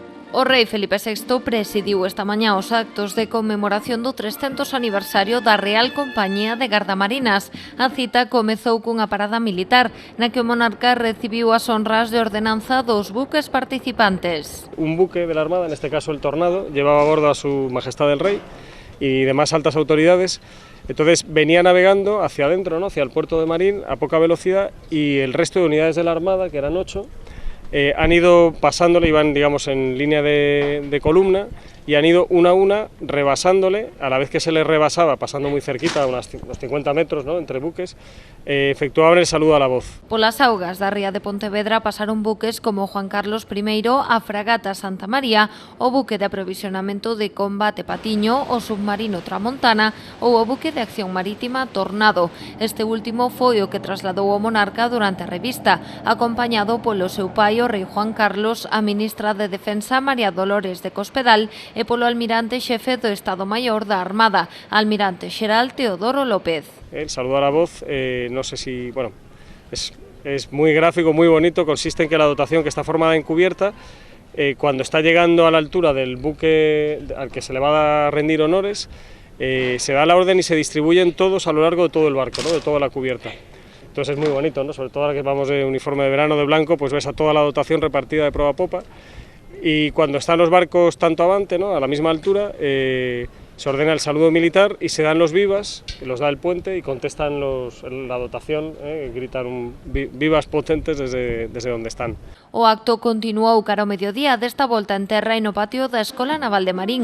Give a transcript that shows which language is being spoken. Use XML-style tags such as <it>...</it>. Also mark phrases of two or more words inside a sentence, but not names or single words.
<gl>O rei Felipe VI presidiu esta mañá os actos de conmemoración do 300 aniversario da Real Compañía de Gardamarinas. A cita comezou cunha parada militar, na que o monarca recibiu as honras de ordenanza dos buques participantes.</gl> <es>Un buque de la Armada, en este caso el Tornado, llevaba a bordo a su majestad el rey y demás altas autoridades. Entonces venía navegando hacia adentro, ¿no?, hacia el puerto de Marín a poca velocidad, y el resto de unidades de la Armada, que eran 8, han ido pasándole, iban, digamos, en línea de columna, y han ido una a una rebasándole. A la vez que se les rebasaba, pasando muy cerquita, unos 50 metros, ¿no?, entre buques, efectuaban el saludo a la voz.</es> <gl>Polas augas da ría de Pontevedra pasaron buques como Juan Carlos I, a fragata Santa María, o buque de aprovisionamento de combate Patiño, o submarino Tramontana ou o buque de acción marítima Tornado. Este último foi o que trasladou o monarca durante a revista, acompañado polo seu pai, o rei Juan Carlos, a ministra de Defensa María Dolores de Cospedal e polo almirante xefe do Estado Maior da Armada, almirante xeral Teodoro López.</gl> <es>El saludo a la voz, no sé si, bueno, es muy gráfico, muy bonito. Consiste en que la dotación, que está formada en cubierta, cuando está llegando a la altura del buque al que se le va a rendir honores, se da la orden y se distribuyen todos a lo largo de todo el barco, ¿no?, de toda la cubierta. Entonces es muy bonito, ¿no?, sobre todo ahora que vamos de uniforme de verano de blanco, pues ves a toda la dotación repartida de proa a popa. Y cuando están los barcos tanto avante, ¿no?, a la misma altura, se ordena el saludo militar y se dan los vivas, que los da el puente, y contestan la dotación, gritan vivas potentes desde donde están.</es> <gl>O acto continuou cara ao mediodía, desta volta en terra e no patio da Escola Naval de Marín.</gl>